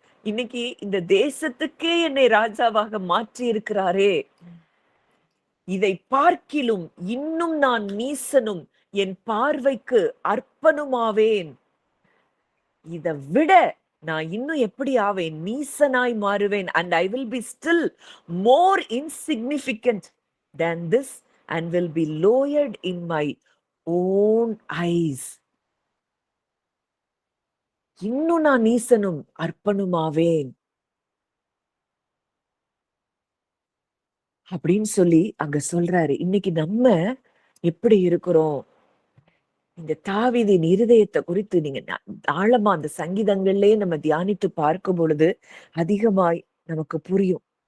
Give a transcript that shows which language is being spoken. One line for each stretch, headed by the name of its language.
Tamil: இன்னைக்கு இந்த தேசத்துக்கே என்னை ராஜாவாக மாற்றி இருக்கிறாரே, இதை பார்க்கிலும் இன்னும் நான் நீசனும் என் பார்வைக்கு அர்ப்பனுமாவேன். இதை விட நான் இன்னும் எப்படி ஆவேன், நீசனாய் மாறுவேன்.
English: and I will be still more insignificant than this and will be lowered in my own eyes.
Tamil: இன்னும் நான் நீசனும் அர்ப்பனுமாவேன் அப்படின்னு சொல்லி அங்க சொல்றாரு. இன்னைக்கு நம்ம எப்படி இருக்கிறோம்? இந்த தாவீதின் இருதயத்தை குறித்து நீங்க ஆழமா அந்த சங்கீதங்கள்லயே நம்ம தியானித்து பார்க்கும் பொழுது அதிகமாய் நமக்கு புரியும்.